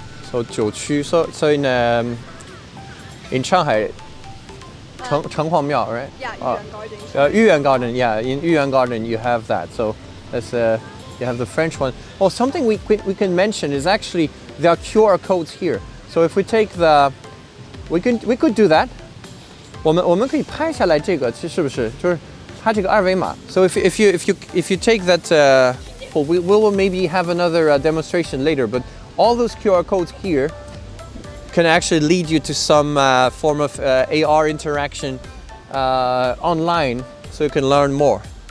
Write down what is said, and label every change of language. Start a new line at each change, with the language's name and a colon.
English: So 九曲, so in Shanghai, Chenghuang Miao, right? Yeah, Oh. Yuan Garden. Yuan Garden, yeah. In Yuan Garden, you have that. So that's you have the French one. Oh, something we can mention is actually there are QR codes here. So if we take we could do that.
Chinese: 我们可以拍下来这个，是不是？就是它这个二维码。
English: So if you take that, we will maybe have another demonstration later. But all those QR codes here can actually lead you to some form of AR interaction online, so you can learn more.